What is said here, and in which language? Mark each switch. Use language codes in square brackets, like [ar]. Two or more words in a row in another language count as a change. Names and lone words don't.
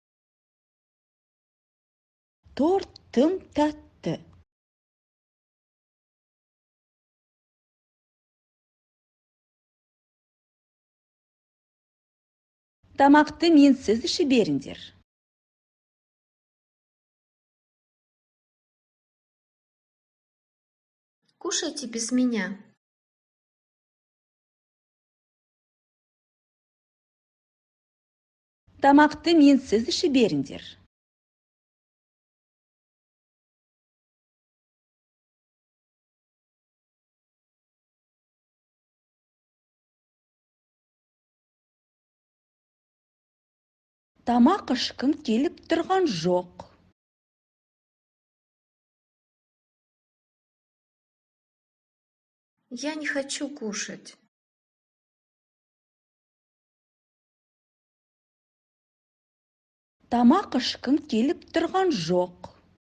[kk] Торт тым тәтті. Тамақты менсіз іші беріңдер. [ru] Кушайте без меня. [kk] Тамақты менсіз іші беріңдер. Тамақ ішкім келіп тұрған жоқ. [ru] Я не хочу кушать. [kk] Тамақ ішкім келіп тұрған жоқ.